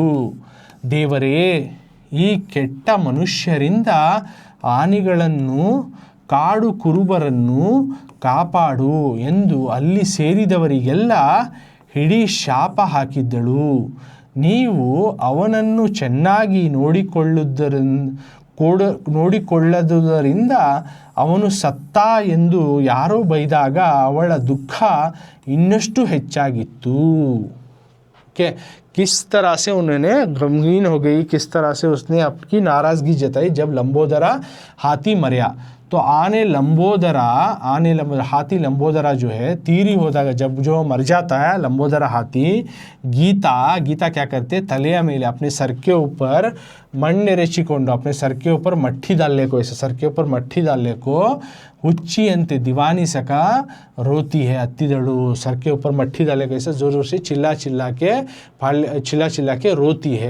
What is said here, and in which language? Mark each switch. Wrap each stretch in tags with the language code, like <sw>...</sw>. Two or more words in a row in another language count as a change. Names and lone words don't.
<kn>ದೇವರೇ, ಈ ಕೆಟ್ಟ ಮನುಷ್ಯರಿಂದ ಆನೆಗಳನ್ನು ಕಾಡು ಕುರುಬರನ್ನು ಕಾಪಾಡು ಎಂದು ಅಲ್ಲಿ ಸೇರಿದವರಿಗೆಲ್ಲ ಹಿಡಿ ಶಾಪ ಹಾಕಿದ್ದಳು. ನೀವು ಅವನನ್ನು ಚೆನ್ನಾಗಿ ನೋಡಿಕೊಳ್ಳದುದರಿಂದ ಅವನು ಸತ್ತ ಎಂದು ಯಾರೋ ಬೈದಾಗ ಅವಳ ದುಃಖ ಇನ್ನಷ್ಟು ಹೆಚ್ಚಾಗಿತ್ತು।</kn> <hi>ओके, किस तरह से उन्होंने गमगीन हो गई, किस तरह से उसने अपनी नाराज़गी जताई जब लंबोदरा हाथी मरया। तो आने लंबोदरा हाथी लंबोदरा जो है तीरी होता है, जब जो मर जाता है लंबोदरा हाथी, गीता क्या करते,</hi> <kn>ತಲೆಯ ಮೇಲೆ</kn> <hi>अपने सर के ऊपर मण्णेरचिकोंडु अपने सर के ऊपर मट्ठी डालने को, ऐसे सर के ऊपर मट्ठी डालने को</hi> <kn>ಹುಚ್ಚಿ ಅಂತೆ</kn> <hi>दीवानी सका रोती है, अत्तिदड़ू सर के ऊपर मट्ठी डाले को ऐसा जोर जोर से चिल्ला चिल्ला के रोती है।</hi>